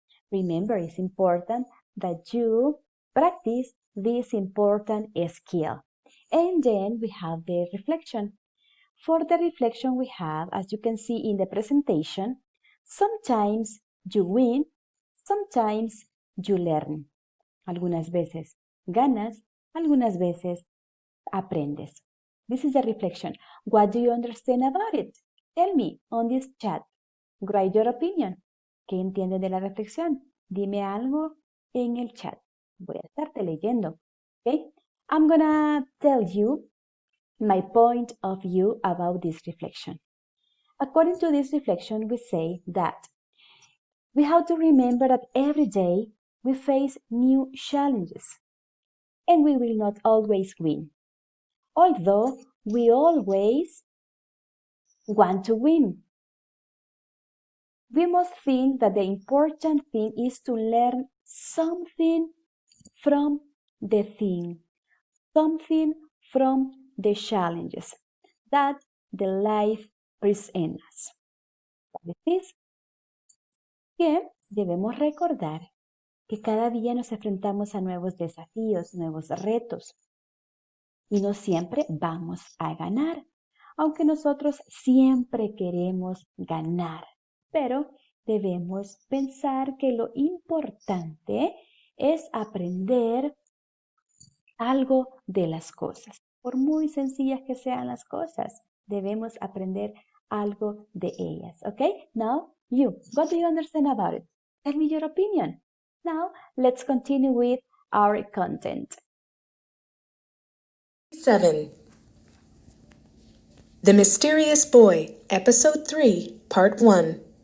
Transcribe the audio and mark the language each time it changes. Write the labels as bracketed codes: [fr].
[en] Remember, it's important that you practice this important skill. And then we have the reflection. For the reflection we have, as you can see in the presentation, sometimes you win, sometimes you learn. [es] Algunas veces ganas, algunas veces aprendes. [en] This is the reflection. What do you understand about it? Tell me on this chat. Write your opinion. [es] ¿Qué entiendes de la reflexión? Dime algo en el chat. Voy a estarte leyendo. Okay? [en] I'm gonna tell you my point of view about this reflection. According to this reflection, we say that we have to remember that every day we face new challenges and we will not always win. Although we always want to win. We must think that the important thing is to learn something from the thing, something from the challenges that the life presents us. [es] ¿Cuál es? Que debemos recordar que cada día nos enfrentamos a nuevos desafíos, nuevos retos, y no siempre vamos a ganar, aunque nosotros siempre queremos ganar, pero debemos pensar que lo importante es aprender algo de las cosas. Por muy sencillas que sean las cosas, debemos aprender algo de ellas. [en] Okay? Now, you, what do you understand about it? Tell me your opinion. Now, let's continue with our content. 7. The Mysterious Boy, Episode 3, Part 1.